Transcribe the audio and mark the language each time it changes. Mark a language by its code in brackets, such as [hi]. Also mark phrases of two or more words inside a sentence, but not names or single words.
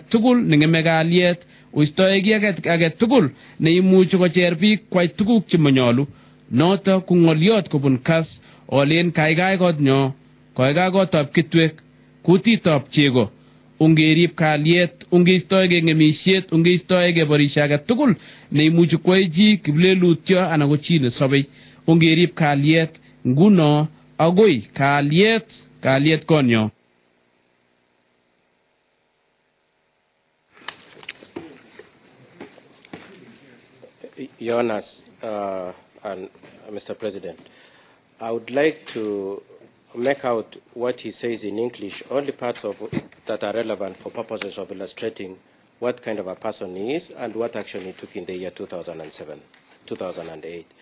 [kln] tugul nengeme kalyet oistoege age tugul neimuchi kocher biik kwai tuguk chemanyolu noto ko ngoliot kobun Kass olen kaikai kotnyo kaikai kotab kitwek kutitab chego ungerib kalyet ungeistoege ngemisiet ungeistoege borisio age tugul neimuchi kwai chi kiplelutyo anan ko chi nesobei ungerib kalyet nguno agoi kalyet konyo. [en] Jonas and Mr. President, I would like to make out what he says in English, only parts of that are relevant for purposes of illustrating what kind of a person he is and what action he took in the year 2008.